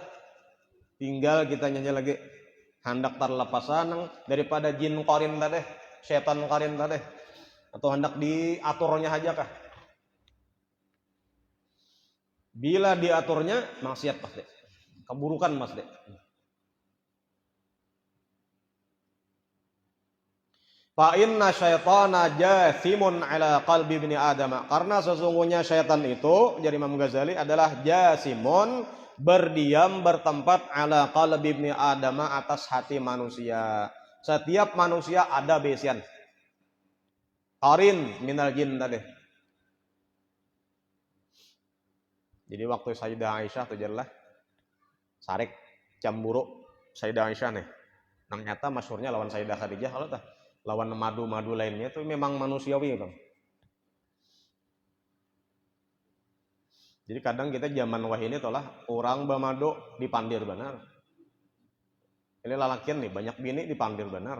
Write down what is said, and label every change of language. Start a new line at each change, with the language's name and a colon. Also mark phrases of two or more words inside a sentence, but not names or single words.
Banjar: Tinggal kita nyanyi lagi hendak terlepasan daripada jin qarin tadi, setan qarin tadi. Atau hendak diaturnya aja kah? Bila diaturnya maksiat pasti. Keburukan pasti.
Arabic: Fa inna syaitana jathimun ala qalbi ibni Adam.
Banjar: Karena sesungguhnya syaitan itu, jadi Imam Ghazali, adalah jasimun, berdiam bertempat
Arabic: ala qalbi ibni Adam,
Banjar: atas hati manusia. Setiap manusia ada besian.
Arabic: Qarin minal jin tadi.
Banjar: Jadi waktu Sayyidah Aisyah itu jelas sarek cemburu Sayyidah Aisyah nih. Nang nyata masyhurnya lawan Sayyidah Khadijah kalau tah lawan madu-madu lainnya itu memang manusiawi, Bang. Jadi kadang kita zaman wah ini tolah orang bamado dipandir benar. Ini lalakian nih banyak bini dipandir benar.